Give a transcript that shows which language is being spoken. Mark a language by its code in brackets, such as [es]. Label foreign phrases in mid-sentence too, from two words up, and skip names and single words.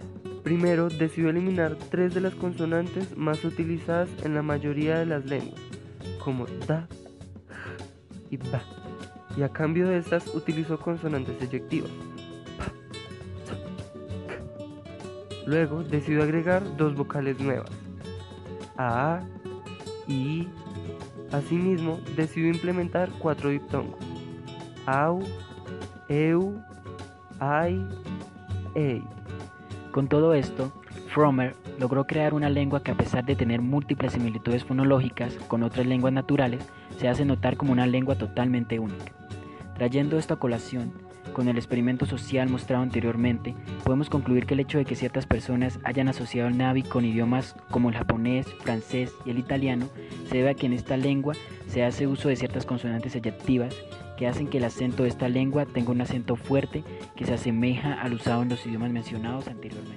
[es] Primero, decidió eliminar 3 de las consonantes más utilizadas en la mayoría de las lenguas, como da, y ba, y a cambio de estas utilizó consonantes eyectivas. Pa, sa, k. Luego decidió agregar 2 vocales nuevas, a, i. Asimismo, decidió implementar 4 diptongos, au, eu, ai, ei. Con todo esto, Frommer logró crear una lengua que, a pesar de tener múltiples similitudes fonológicas con otras lenguas naturales, se hace notar como una lengua totalmente única. Trayendo esto a colación, con el experimento social mostrado anteriormente, podemos concluir que el hecho de que ciertas personas hayan asociado el Navi con idiomas como el japonés, francés y el italiano se debe a que en esta lengua se hace uso de ciertas consonantes eyectivas que hacen que el acento de esta lengua tenga un acento fuerte que se asemeja al usado en los idiomas mencionados anteriormente.